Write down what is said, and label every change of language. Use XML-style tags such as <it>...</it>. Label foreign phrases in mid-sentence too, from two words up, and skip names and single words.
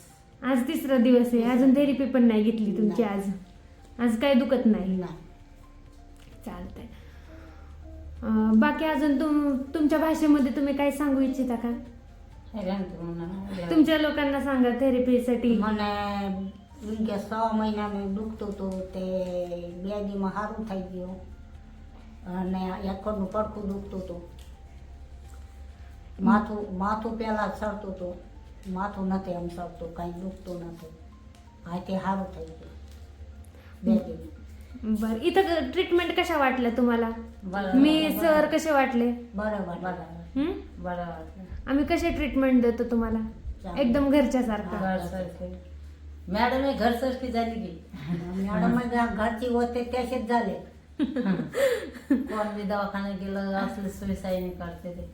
<mr>आज 3रा दिवस आहे. अजून थेरपी पण नाही घेतली तुमची. आज काय दुखत नाही? चालतंय. बाकी अजून तुमच्या भाषेमध्ये तुम्ही काय सांगू इच्छिता का? तुमच्या लोकांना सांगा थेरपीसाठी.</mr> <gu>મને 6 મહિનામાં દુખતો હતો તે વ્યાધીમાં સારું થઈ ગયું અને એકડનું પડખું દુખતું હતું. માથું પહેલાં ચડતું હતું. માથું નથી એમ ચડતું, કાંઈ દુખતું નથી. હા, તે સારું થઈ ગયું 2 દિન.</gu> <mr>बरं. इथं ट्रीटमेंट कशा वाटल्या तुम्हाला? बरं. मी सर कसे वाटले? बरोबर. हं? बरोबर. आम्ही कसे ट्रीटमेंट देतो तुम्हाला? एकदम घरच्या सारखं. घरसारखे. मॅडम घरसारखी झाली की. मॅडम घरची होते तसेच झाले. कोण बी दवाखान्यात गेलं असले सोयीसाईने काढते ते.</mr>